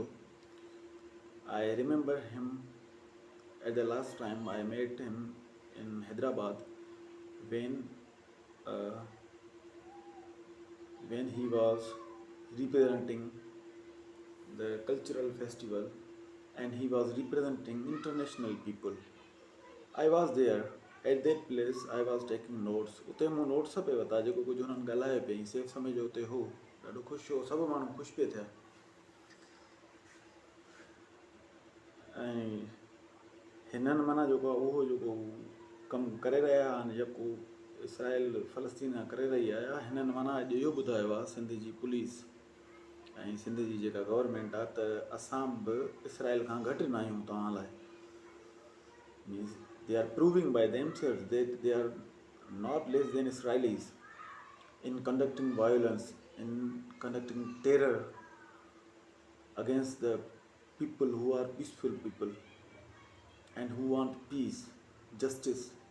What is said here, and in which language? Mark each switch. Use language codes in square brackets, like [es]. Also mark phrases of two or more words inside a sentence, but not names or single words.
[en] I remember him at the last time I met him in Hyderabad when he was representing the cultural festival and he was representing international people. I was there at that place. I was taking notes. [sd] उते मूं नोट्स पे वरिता जेको कुझु हुननि ॻाल्हाए पई. सेफ समय जो उते हो, ॾाढो ख़ुशि हो, सभु माण्हू ख़ुशि पिए थिया. ऐं हिननि माना जेको आहे उहो जेको कमु करे रहिया आहिनि जेको इसराइल फ़लस्तीन करे रही आहे, हिननि माना अॼु इहो ॿुधायो आहे सिंध जी पुलिस ऐं सिंध जी जेका गवर्नमेंट आहे त असां बि इसराइल खां घटि न आहियूं तव्हां लाइ. [en] मीन्स they are proving by themselves that they are not less than Israelis in conducting violence, in conducting terror against the people who are peaceful people and who want peace, justice.